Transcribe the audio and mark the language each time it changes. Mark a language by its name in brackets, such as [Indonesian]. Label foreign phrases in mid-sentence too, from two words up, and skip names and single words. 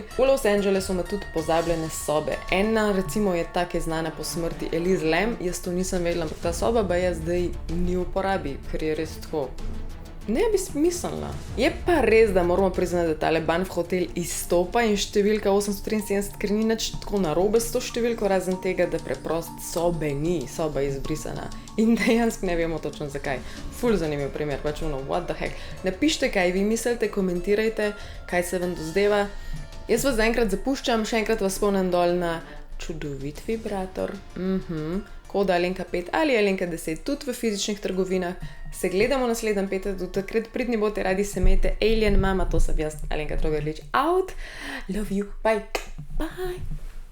[Slovenian] V Los Angelesu ima tudi pozabljene sobe. Ena recimo je ta, ki je znana po smrti Elise Lam, jaz to nisem vedela, ampak ta soba pa je zdaj ni v uporabi, ker je res tako ne bi smiselna. Je pa res, da moramo priznati, da tale Banff hotel izstopa in številka 873, ker ni nič tako narobe s to številko, razen tega, da preprosto sobe ni, soba je izbrisana. In dejansko ne vemo točno zakaj. Ful zanimiv primer, pač [English] what the heck. [Slovenian] Napište, kaj vi mislite, komentirajte, kaj se vam dozdeva. Jaz vas zaenkrat zapuščam, še enkrat vas spomnim dol na čudovit vibrator. koda Alenka5 ali Alenka10 tudi v fizičnih trgovinah. Se gledamo naslednji petek, do takrat pridni bote, radi se imejte. Alien mama, to sem jaz, Alenka Trogarlič, out. [English] Love you, bye. Bye.